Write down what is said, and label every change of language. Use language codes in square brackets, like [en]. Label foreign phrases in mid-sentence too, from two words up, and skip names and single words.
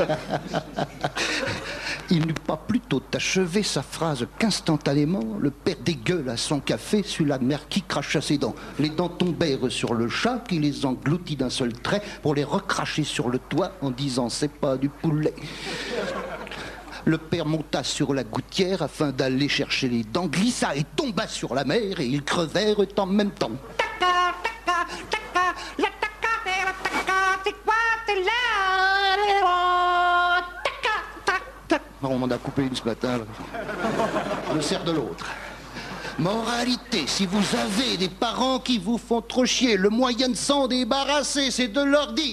[fr] Il n'eut pas plus tôt achevé sa phrase qu'instantanément, le père dégueule à son café sur la mère qui cracha ses dents. Les dents tombèrent sur le chat qui les engloutit d'un seul trait pour les recracher sur le toit en disant « c'est pas du poulet ». Le père monta sur la gouttière afin d'aller chercher les dents, glissa et tomba sur la mer et ils crevèrent en même temps. Taca, taca, taca, la taca, la taca, c'est quoi, c'est là. On m'en a coupé une ce matin. Là. Je me sers de l'autre. Moralité, si vous avez des parents qui vous font trop chier, le moyen de s'en débarrasser, c'est de leur dire.